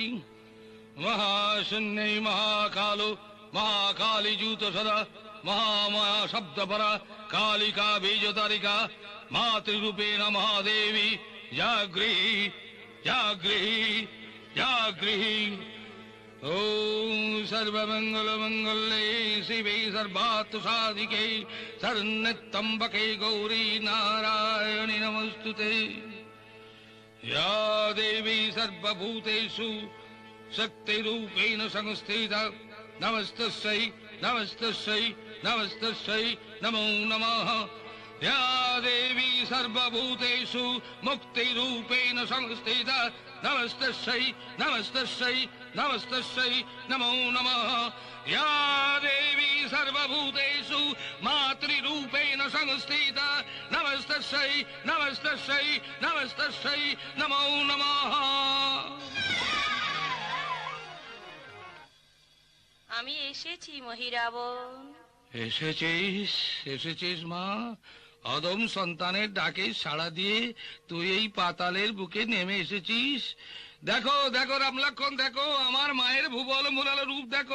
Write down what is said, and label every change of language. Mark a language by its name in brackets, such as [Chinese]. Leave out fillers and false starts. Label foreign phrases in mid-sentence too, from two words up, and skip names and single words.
[Sanskrit] মহাশূন্যে মহাকালো মহাকালী জূত সদা মহামায়া শব্দপরা কালিকা বীজতারিকা মাতৃরূপেণ মহাদেবী জাগৃহি জাগৃহি জাগৃহি। ওম সর্বমঙ্গল মঙ্গলে শিবে সর্বার্থ সাধিকে শরণ্যত্র্যম্বকে গৌরী নারায়ণী নমস্তুতে। या देवी सर्वभूतेषु शक्तिरूपेण संस्थिता नमस्तस्यै नमस्तस्यै नमस्तस्यै नमो नमः। या देवी सर्वभूतेषु मुक्तिरूपेण संस्थिता नमस्तस्यै नमस्तस्यै नमस्तस्यै नमो नमः। या देवी सर्वभूतेषु मातृरूपेण संस्थिता नमस्तस्यै नमस्तस्यै नमस्तस्यै नमो नमः। [Bangla] আমি এসেছি মহিরাবণ। এসেছিস এসেছিস মা, অদম সন্তানের ডাকে সাড়া দিয়ে তুই এই পাতালের বুকে নেমে এসেছিস। দেখো দেখো রামলক্ষণ, দেখো আমার মায়ের ভুবল মুরাল রূপ দেখো।